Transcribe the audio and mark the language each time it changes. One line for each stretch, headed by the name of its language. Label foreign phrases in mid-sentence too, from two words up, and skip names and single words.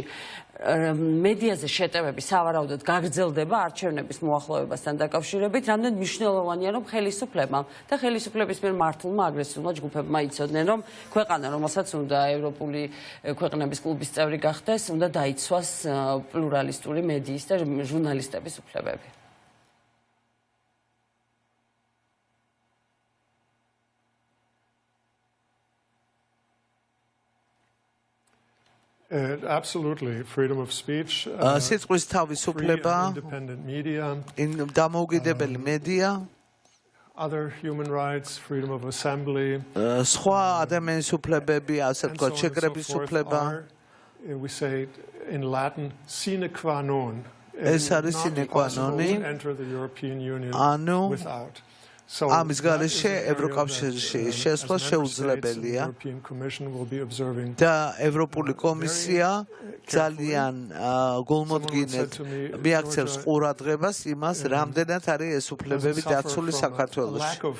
Georgian: მედიაზე შეტევები სავარაუდოდ გაგრძელდება არჩევნების მოახლოებასთან დაკავშირებით, რამდენ მნიშვნელოვანია რომ ხელისუფლებამ და ხელისუფლების მიერ მართულმა აგრესიულმა ჯგუფებმა იცოდნენ რომ ქვეყანა, რომელსაც უნდა ევროპული ქვეყნების კლუბის წევრი გახდეს, უნდა დაიცვას პლურალისტური მედიის და ჟურნალისტების უფლებები.
English: Absolutely, freedom of speech.
Georgian: სიტყვის თავისუფლება, დამოუკიდებელი მედია,
English: other human rights, freedom of assembly.
Georgian: სხვა ადამიანის უფლებები, ასე ვთქვათ, შეკრების უფლება.
English: We say in Latin
Latin: sine qua non.
Georgian: ეს არის
Latin: sine qua non.
English: Enter the European Union without.
Georgian: ამის გარეშე ევროკავშირში შესვლა შეუძლებელია და ევროპული კომისია ძალიან გულმოდგინედ მიაქცევს ყურადღებას იმას, რამდენად არის ეს უფლებები დაცული საქართველოში.